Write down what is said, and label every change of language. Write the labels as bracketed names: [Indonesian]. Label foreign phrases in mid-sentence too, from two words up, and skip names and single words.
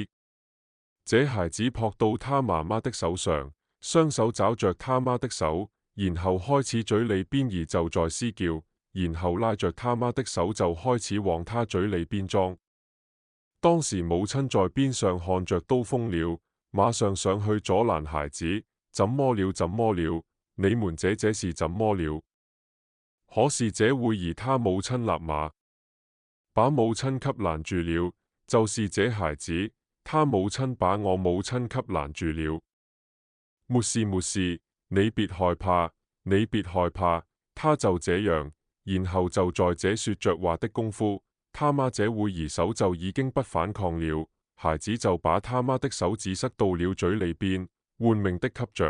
[Chinese] 這孩子撲到他媽媽的手上，雙手抓着他媽的手，然後開始嘴裏邊兒就在嘶叫。然後拉着他媽的手就開始往他嘴裏邊裝。當時母親在邊上看着都瘋了，馬上上去阻攔孩子。怎麼了？怎麼了？你們這是怎麼了？可是這會兒他母親立馬把母親給攔住了，就是這孩子，他母親把我母親給攔住了。沒事沒事，你別害怕，你別害怕。他就這樣。然後就在這說着話的功夫，他媽這會兒手就已經不反抗了，孩子就把他媽的手指塞到了嘴裏邊， 換命的給着。